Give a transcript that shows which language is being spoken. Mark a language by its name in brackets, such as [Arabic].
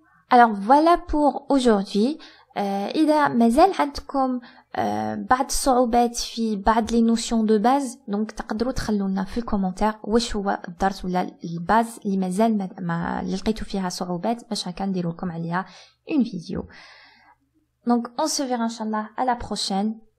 [French] Alors voilà pour aujourd'hui. [Arabic] إذا مازال عندكم بعض الصعوبات في بعض لي نوسيون دو باز دونك تقدروا تخلونا في الكومونتير واش هو الدرس ولا الباز اللي مازال ما لقيتوا فيها صعوبات باش هكا نديروا لكم عليها اون فيديو. دونك [French] on se verra inchallah à la prochaine.